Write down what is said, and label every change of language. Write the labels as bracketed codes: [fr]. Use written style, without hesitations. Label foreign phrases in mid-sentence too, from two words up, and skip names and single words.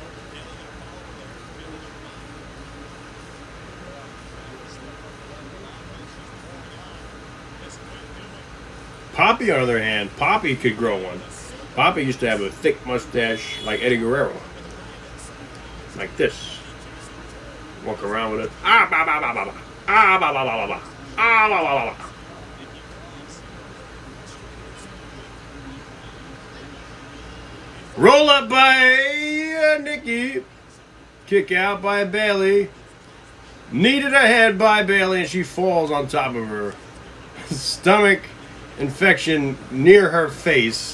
[en] Poppy, on the other hand, Poppy could grow one. Poppy used to have a thick mustache like Eddie Guerrero, like this. Walk around with it. Ah, ba ba ba ba ba. Ah, ba ba ba ba ba. Ah, ba ba ba ba. Roll up by Nikki. Kick out by Bailey. Kneaded ahead by Bailey, and she falls on top of her. Stomach infection near her face.